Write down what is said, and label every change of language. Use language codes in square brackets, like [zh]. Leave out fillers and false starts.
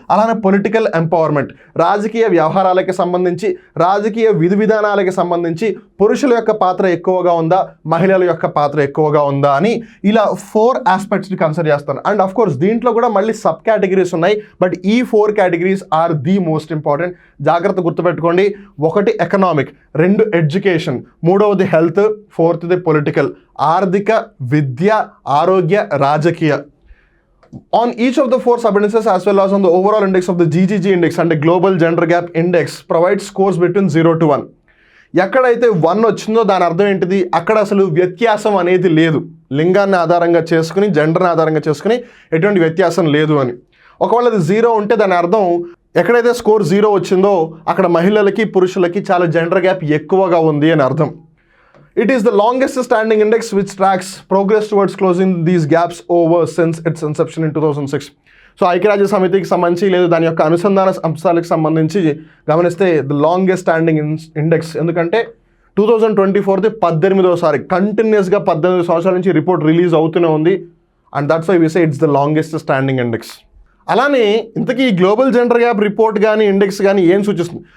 [te] అలానే political empowerment. రాజకీయ వ్యవహారాలకి సంబంధించి, రాజకీయ విధి విధానాలకి సంబంధించి పురుషుల యొక్క పాత్ర ఎక్కువగా ఉందా, మహిళల యొక్క పాత్ర ఎక్కువగా ఉందా అని ఇలా 4 ఆస్పెక్ట్స్ని కన్సిడర్ చేస్తాను. అండ్ ఆఫ్ కోర్స్ దీంట్లో కూడా మళ్ళీ సబ్ కేటగిరీస్ ఉన్నాయి. బట్ ఈ 4 categories [en] Are the most important. [te] జాగ్రత్త గుర్తుపెట్టుకోండి. 1 ఎకనామిక్, 2 ఎడ్యుకేషన్, 3వది హెల్త్, 4ది పొలిటికల్. ఆర్థిక, విద్య, ఆరోగ్య, రాజకీయ. [en] On each of the 4 sub-indices as well as on the overall index of the GGG index and the global gender gap index provides scores between 0 to 1. [te] ఎక్కడైతే 1 వచ్చిందో దాని అర్థం ఏంటిది? అక్కడ అసలు వ్యత్యాసం అనేది లేదు. లింగాన్ని ఆధారంగా చేసుకుని, జెండర్ని ఆధారంగా చేసుకుని ఎటువంటి వ్యత్యాసం లేదు అని. ఒకవేళ అది 0 ఉంటే దాని అర్థం ఎక్కడైతే స్కోర్ 0 వచ్చిందో అక్కడ మహిళలకి, పురుషులకి చాలా జెండర్ గ్యాప్ ఎక్కువగా ఉంది అని అర్థం. [en] It is the longest standing index which tracks progress towards closing these gaps over since its inception in 2006. [te] So ఐక్యరాజ్య సమితికి సంబంధించి లేదా దాని యొక్క అనుసంధాన అంశాలకు సంబంధించి గమనిస్తే [en] The longest standing index. [te] ఎందుకంటే 2024ది 18వసారి కంటిన్యూస్గా 18 సంవత్సరాల నుంచి రిపోర్ట్ రిలీజ్ అవుతూనే ఉంది. [en] And that's why we say it's the longest standing index. [te] అలానే ఇంతకీ ఈ గ్లోబల్ జెండర్ గ్యాప్ రిపోర్ట్ కానీ ఇండెక్స్ కానీ ఏం సూచిస్తుంది?